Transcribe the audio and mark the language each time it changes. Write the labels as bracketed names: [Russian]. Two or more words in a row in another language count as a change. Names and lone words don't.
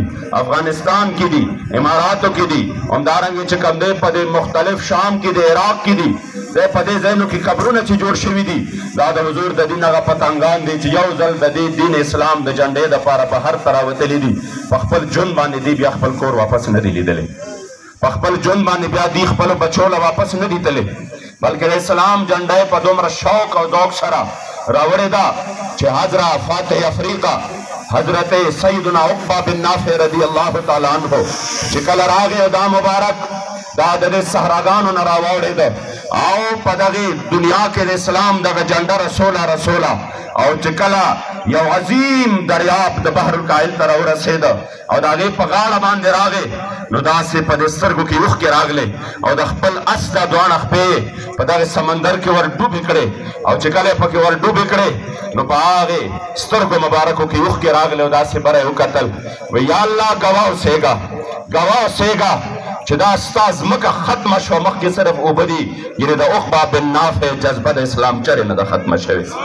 [Pashto] افغانستان کې دي، اماراتو کې دي، همدارنګې چې کوم دی په دې مختلف شام کې د عراق کې دي، ځای په دې ځایونو کې قبرونه چې جوړ شوي دي دا د حضور د دین هغه پتنګان دي چې یو ځل د دې دین اسلام د جنډې دپاره په هر طرح وتلي دي، په خپل ژوند باندې دی بیا خپل کور واپس نه دي لیدلی، په خپل ژوند باندې بیا دی خپلو بچو له واپس نه دي تللی، بلکې د اسلام جنډه په دومره شوق او ذوق سره راوړې ده چې حضرت فاتح افریقا حضرت سیدنا عقبہ بن نافع [Arabic] رضی الله تعالی عنہ [Pashto] چې کله راغی دا مبارک دا د صحراګانو نه راوړې ده او په دغې دنیا کې د اسلام دغه جنډه رسوله او چې کله یو عظیم دریاب د بحر الکاهل ته راورسېده او د هغې په غاړه باندې راغی نو داسې په دې سترګو کې اوښکې راغلې او د خپل اس دا دواړه خپې په دغه سمندر کې ور ډوبې کړې او چې کله یې پکې ور ډوبې کړې نو په هغې سترګو مبارکو کې اوښکې راغلې او داسې بره یې وکتل وی یا الله ګواه اوسېږه ګواه اوسېږه چې دا ستا ځمکه ختمه شوه مخکې صرف اوبه دي یعنې د عقبه بن نافع جذبه د اسلام چرې نه ده ختمه شوې